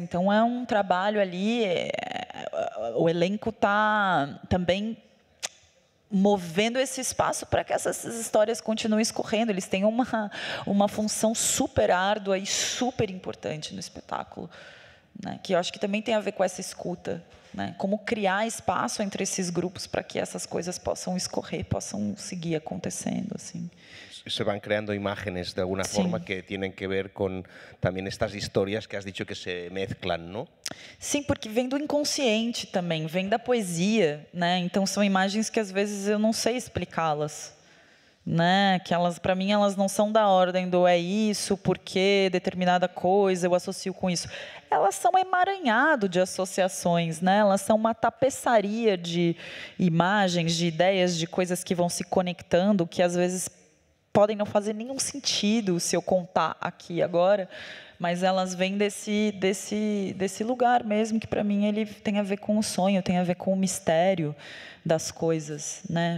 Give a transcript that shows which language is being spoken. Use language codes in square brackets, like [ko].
[pt] Então, é um trabalho ali, o elenco está também movendo esse espaço para que essas histórias continuem escorrendo. Eles têm uma função super árdua e super importante no espetáculo, né? Que eu acho que também tem a ver com essa escuta, né? Como criar espaço entre esses grupos para que essas coisas possam escorrer, possam seguir acontecendo, assim. [es] Se van creando imágenes de alguna forma que tienen que ver con también estas historias que has dicho que se mezclan, ¿no? [pt] Sim, porque vem do inconsciente também, vem da poesia, né? Então são imagens que às vezes eu não sei explicá-las, né? Que elas, para mim, elas não são da ordem do é isso, porque determinada coisa eu associo com isso. Elas são um emaranhado de associações, né? Elas são uma tapeçaria de imagens, de ideias, de coisas que vão se conectando, que às vezes podem não fazer nenhum sentido se eu contar aqui agora, mas elas vêm desse lugar mesmo, que para mim ele tem a ver com o sonho, tem a ver com o mistério das coisas, né?